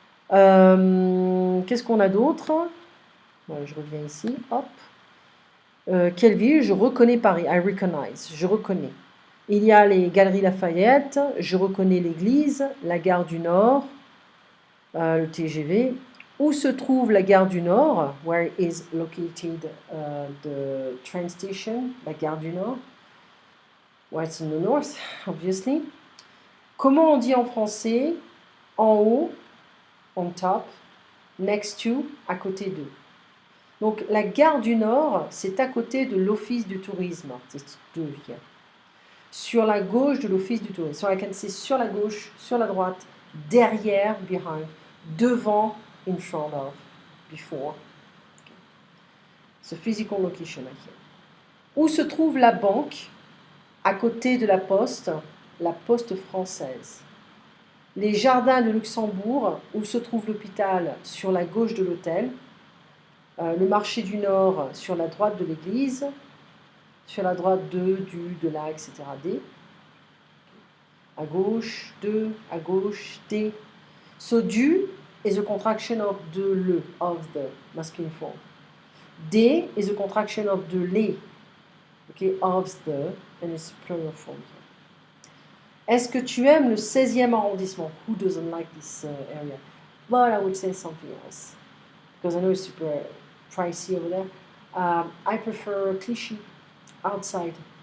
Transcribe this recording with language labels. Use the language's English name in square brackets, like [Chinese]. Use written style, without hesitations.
[French] Qu'est-ce qu'on a d'autre? Voilà, je reviens ici, hop. Quelle ville? Je reconnais Paris, [English] I recognize, [French] je reconnais. Il y a les Galeries Lafayette, je reconnais l'église, la gare du Nord, le TGV. Où se trouve la gare du Nord? [English] Where is located the train station? [French] La gare du Nord. [English] Well, it's in the north, obviously. [French] Comment on dit en français? En haut, [English] on top, next to, [French] à côté de. Donc la gare du Nord, c'est à côté de l'office du tourisme. C'est deux here. Sur la gauche de l'office du tourisme. [English] So I can say [French] sur la gauche, sur la droite, derrière, [English] behind, [French] devant, [English] in front of, before. Okay. So physical location here. [French] Où se trouve la banque? À côté de la poste française. Les jardins de Luxembourg, où se trouve l'hôpital, sur la gauche de l'hôtel. Le marché du Nord, sur la droite de l'église. Sur la droite de la, etc. D. À gauche, de, à gauche, D. [English] So du is a contraction of de, le, of the, masculine form. D is a contraction of de, les, okay, of the, and it's plural form. [French] Est-ce que tu aimes le 16e arrondissement? [English] Who doesn't like this area? But I would say something else. Because I know it's super pricey over there. I prefer Clichy, outside.